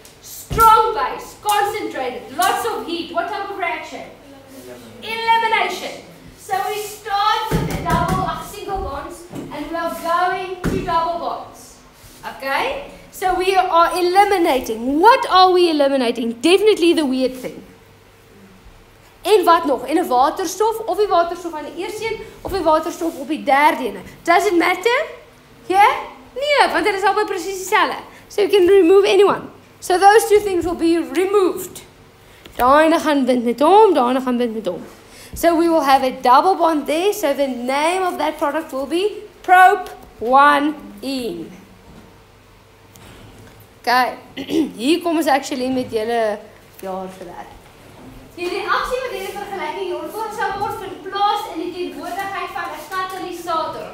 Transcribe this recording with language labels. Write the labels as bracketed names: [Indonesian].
[English] Strong base, concentrated, lots of heat. What type of reaction? Elimination. So we start with the single bonds and we are going to double bonds. Okay? So we are eliminating. What are we eliminating? Definitely the weird thing. [Afrikaans] En wat nog? En 'n waterstof of die waterstof aan die eerste een of die waterstof op die derde een. [English] Does it matter? Yeah? [Afrikaans] Nee, want dit is albei presies dieselfde. [English] So you can remove anyone. So those two things will be removed. [Afrikaans] Daai gaan bind met hom, daai gaan bind met hom. [English] So we will have a double bond there. So the name of that product will be prop-1-ene. [Afrikaans] Okay, hier kom ons actually met julle jaar gewerk. Hierdie aksie wat hierdie vergelyking hier ontwikkel sou word van plaas in die teenwoordigheid van 'n katalisator.